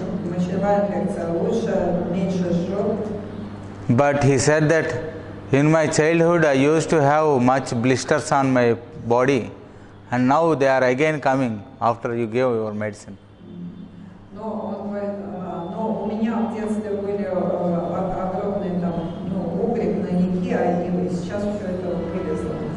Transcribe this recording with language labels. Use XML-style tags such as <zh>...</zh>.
<ru>Мочевая инфекция лучше, меньше жжет.</ru> <en>But he said that in my childhood I used to have much blisters on my body, and now they are again coming after you gave your medicine.</en> <ru>Но он говорит, но у меня в детстве были огромные там, угри, гнойники, и сейчас все это вылезло.</ru>